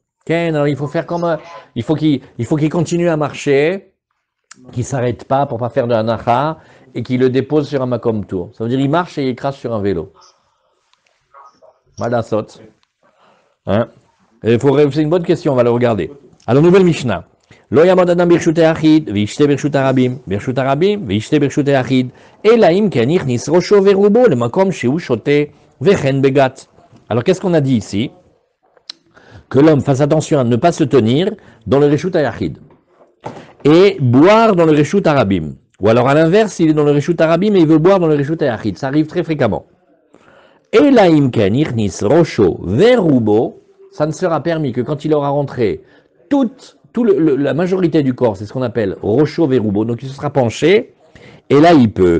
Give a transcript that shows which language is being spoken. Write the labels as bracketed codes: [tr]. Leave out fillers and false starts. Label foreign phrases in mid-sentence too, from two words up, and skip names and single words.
[fr] Ken, alors il faut faire comme il faut qu'il continue à marcher, qu'il ne s'arrête pas pour ne pas faire de hanacha et qu'il le dépose sur un makom tour. Ça veut dire qu'il marche et il crache sur un vélo. Voilà, saute. Hein? C'est une bonne question, on va le regarder. Alors, nouvelle Mishnah. [he] לא יעמוד אדם ברשות היחיד, וישתה ברשות הרבים, וישתה ברשות היחיד, אלא אם כן יכניס ראשו ורובו למקום שהוא שותה וכן בגת. [fr] Alors qu'est-ce qu'on a dit ici? Que l'homme fasse attention à ne pas se tenir dans le [he] רשות היחיד [fr] et boire dans le [he] רשות הרבים. [fr] Ou alors à l'inverse, il est dans le [he] רשות הרבים [fr] et il veut boire dans le [he] רשות היחיד. [fr] Ça arrive très fréquemment. Et la [he] אם כן יכניס ראשו ורובו, [fr] ça ne sera permis que quand il aura rentré la majorité du corps, c'est ce qu'on appelle [he] ראשו ורובו, [fr] donc il se sera penché, et là il peut.